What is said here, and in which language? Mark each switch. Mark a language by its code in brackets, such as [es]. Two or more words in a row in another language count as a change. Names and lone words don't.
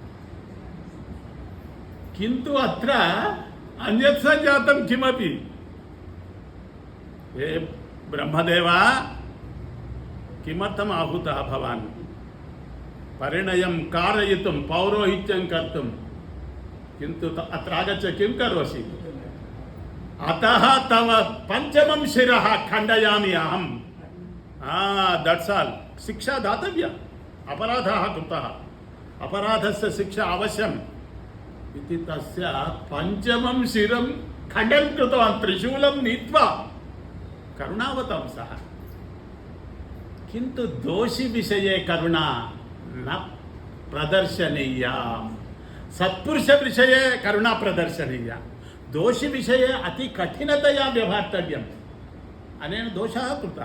[sa] కింటు అత్ర అన్యత్ సంజాతం కిమపి ఏ బ్రహ్మదేవా కిమర్థం ఆహుతః భవాన్ పరిణయం कारयितुं పౌరోహిత్యం కర్తుం కింటు అత్ర ఆగచ్చ కిం కరోషి అతః తవ పంచమం శిరః ఖండయామి అహం. [en] That's all. [sa] శిక్షా దాతవ్య. అపరాధः కృతः అపరాధస్య శిక్ష అవశ్యం ఇది తస్య పంచమం శిరం ఖండం కృతవాన్ త్రిశూలం నీత్వా కరుణావతంసః. किंतु दोषी विषये करुणा न प्रदर्शनीया. सत्पुरुष विषये करुणा प्रदर्शनीया. दोषी विषये अति कठिनतया व्यवहर्तव्यम्. अनेन दोषः कृतः.